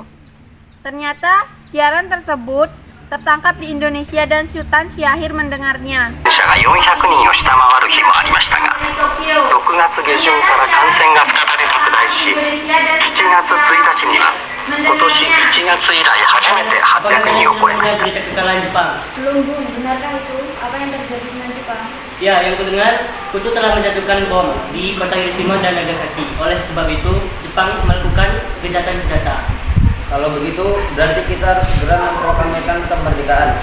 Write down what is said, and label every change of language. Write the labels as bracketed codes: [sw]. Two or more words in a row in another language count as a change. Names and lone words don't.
[id] Ternyata siaran tersebut tertangkap di Indonesia dan Sultan Syahrir mendengarnya. [ja] 400 人を下回る日もありましたが、6月下旬から感染が再び拡大し、7月1日には今年1月以来初めて800人を超えました。 [id] Berita kekalahan Jepang. Belum, Bu. Benarkah itu? Apa yang terjadi dengan Jepang? Ya, yang kudengar, sekutu telah menjatuhkan bom di kota Hiroshima dan Nagasaki. Oleh sebab itu, Jepang melakukan gencatan senjata. Kalau begitu, berarti kita harus segera memproklamirkan kemerdekaan.